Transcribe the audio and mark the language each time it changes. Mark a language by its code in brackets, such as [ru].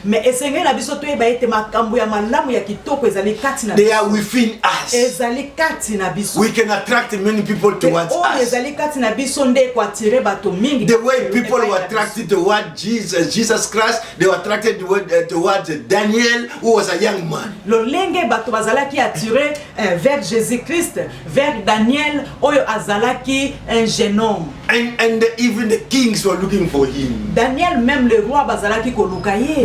[ln] Mais esenge na biso to e ba ete makambo ya malamu ya kitoko ezali kati na biso. [en] They are within us. [ln] Ezali kati na biso. [en] We can attract many people towards us. [ln] Ezali kati na biso nde ko attirer bato mingi. [en] The way people were attracted toward Jesus Christ, they were attracted towards Daniel, who was a young man. [ln] Lolenge bato bazalaki attiré vers Jésus-Christ, vers Daniel oyo azalaki [fr] un jeune homme. [en] And even the kings were looking for him. [ln] Daniel [fr] même le roi [ln] bazalaki ko lukaye.